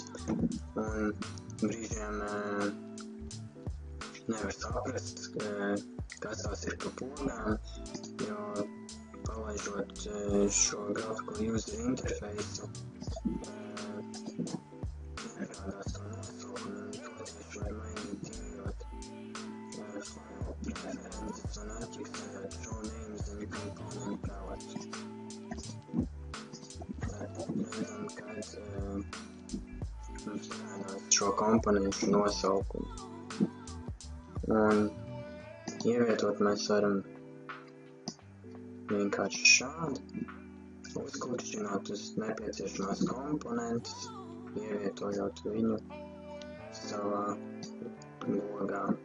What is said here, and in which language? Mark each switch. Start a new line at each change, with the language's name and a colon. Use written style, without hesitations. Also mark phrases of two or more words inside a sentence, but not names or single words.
Latvian: Un brīžiem nevar saprast, kas tās ir pa pogām, jo palaižot šo
English: graphical user
Latvian: interfeisu nerādās to nosaukumu, un to tieši var mainīt, ejot file preferences un atķiksējot
English: show names and component palettes.
Latvian: Redzam, kad mums rādās šo komponentu nosaukumu. Un ievietot mēs varam vienkārši šādi, uzklikšķināt uz nepieciešamās komponentes, ievietojot viņu savā logā.